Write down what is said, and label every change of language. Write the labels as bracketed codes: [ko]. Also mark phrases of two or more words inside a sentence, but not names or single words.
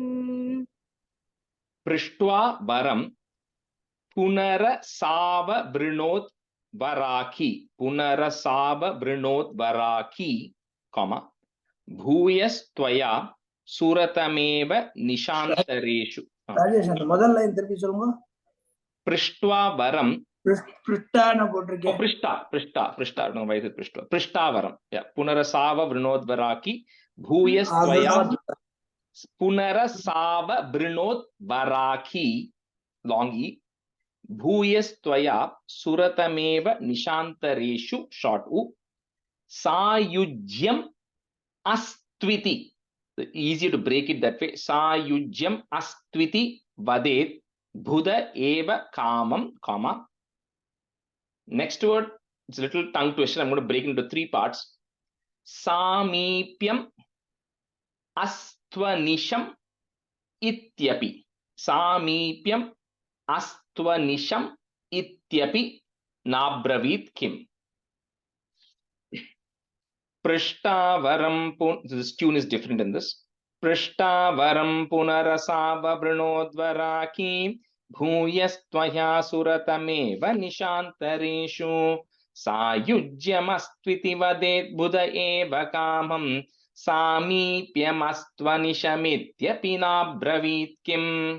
[sa] पृष्ट्वा वरं पुनरसाववृणोत् वराकी कॉमा भूयस्त्वया सुरतमेव निशान्तरेषु [ta] ராஜேஷ் அந்த முதல் லைன் திருப்பி சொல்லுங்க. [sa] पृष्ट्वा वरं [ta] பிருஷ்டான போட்டிருக்கேன். [sa] पृष्टावरं पुनरसाववृणोद्वराकी भूयस्त्वया पुनरसाववृणोद्वराकी [en] long e [sa] भूयस्त्वया सुरतमेव निशान्तरेषु [en] short u [sa] सायुज्यम अस्त्विति, [en] easy to break it that way, [sa] सायुज्यम अस्त्विति वदेत् बुध एव कामम [en] comma next word, it's a little tongue twister. I'm going to break it into 3 parts. [sa] सामीप्यम अस्त्वनिशम इत्यपि सामीप्यम अस्त्वनिशम इत्यपि नाब्रवीत् किम पृष्टावरं [en] this tune is different in this. [sa] पृष्टावरं पुनरसाववृणोद्वराकी भूयस्त्वया सुरतमेव निशान्तरेषु सायुज्यमस्त्विति वदेत् बुध एव कामं सामीप्यमस्त्वनिशमित्यपि नाब्रवीत् किम्